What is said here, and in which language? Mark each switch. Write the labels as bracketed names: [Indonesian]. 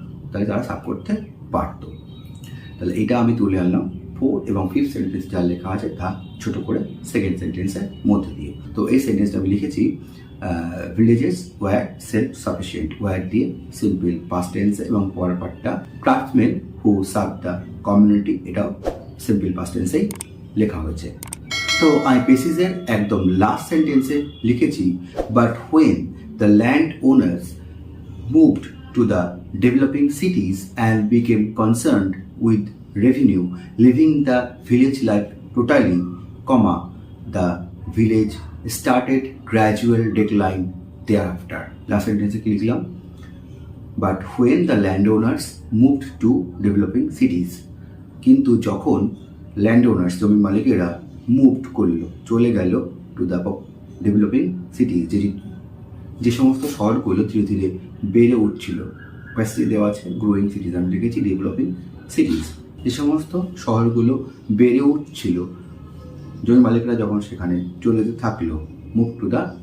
[Bangla] তাহলে তারা সার্ভ করতে পারতো। তাহলে এটা আমি তুলে আনলাম 4 এবং 5th সেন্টেন্স যা লেখা আছে তা ছোট করে সেকেন্ড সেন্টেন্সের মধ্যে দিয়ে। তো এই সেন্টেন্সটা আমি লিখেছি [English] villages were self sufficient, [Bangla] war দিয়ে সিম্পল পাস্ট টেন্স এবং পরের পার্টটা [English] craftsman who serve the community, [Bangla] এটাও সিম্পল পাস্ট টেন্সেই লেখা হয়েছে। তো আমি পেসিসের একদম লাস্ট সেন্টেন্সে লিখেছি [English] But when the land owners moved to the developing cities and became concerned with revenue, leaving the village life totally, the village started gradual decline thereafter. Last sentence [Bangla] কি লিখলাম? [English] But when the landowners moved to developing cities, [Bangla] কিন্তু যখন ল্যান্ডওনার্স জমির মালিকেরা moved করলো, চলে গেল [English] to the developing cities, [Bangla] যে সমস্ত শহরগুলো ধীরে ধীরে বেড়ে উঠছিল, প্যাসেজে দেওয়া আছে গ্রোয়িং সিটিজ, আমি লিখেছি ডেভেলপিং সিটিজ, যে সমস্ত শহরগুলো বেড়ে উঠছিল, জমি মালিকরা যখন সেখানে চলে যেতে থাকলো, [English] move to the